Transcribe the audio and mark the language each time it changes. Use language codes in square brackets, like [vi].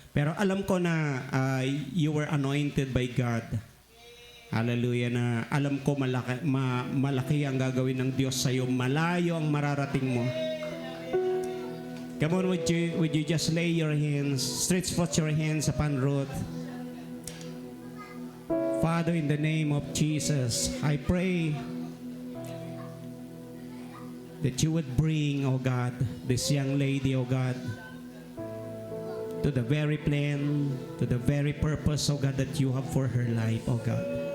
[tl] Pero alam ko na [en] you were anointed by God. Hallelujah. [tl] Na alam ko malaki ang gagawin ng Diyos sa iyo. Malayo ang mararating mo. [en] Come on, would you just lay your hands, stretch forth your hands upon Ruth. Father, in the name of Jesus, I pray that you would bring, oh God, this young lady, oh God, to the very plan, to the very purpose, oh God, that you have for her life, oh God.